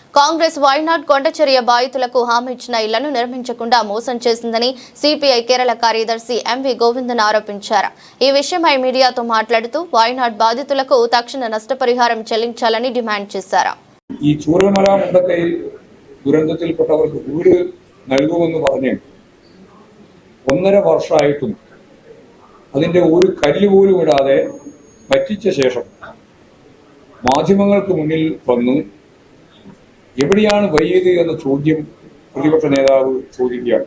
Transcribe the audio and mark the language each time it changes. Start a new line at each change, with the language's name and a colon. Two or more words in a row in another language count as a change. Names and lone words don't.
Telugu: కాంగ్రెస్ వైనాడ్ కొండచర్య బాధితులకు హామీ ఇచ్చిన ఇళ్లను నిర్మించకుండా మోసం చేసిందని సిపిఐ కేరళ కార్యదర్శి ఎంవి గోవిందన్ ఆరోపించారు. ఈ విషయమై మీడియాతో మాట్లాడుతూ వైనాడ్ బాధితులకు తక్షణ నష్టపరిహారం చెల్లించాలని డిమాండ్ చేశారు.
Malayalam: ഈ ചൂരൽമല മുണ്ടക്കൈ ദുരന്തത്തിൽപ്പെട്ടവർക്ക് വീട് നൽകുമെന്ന് പറഞ്ഞ് 1.5 വർഷമായിട്ടും അതിന്റെ ഒരു കല്ല് പോലും ഇടാതെ പറ്റിച്ച ശേഷം മാധ്യമങ്ങൾക്ക് മുന്നിൽ വന്നു എവിടെയാണ് വൈകിയത് എന്ന ചോദ്യം പ്രതിപക്ഷ നേതാവ് ചോദിക്കുകയാണ്.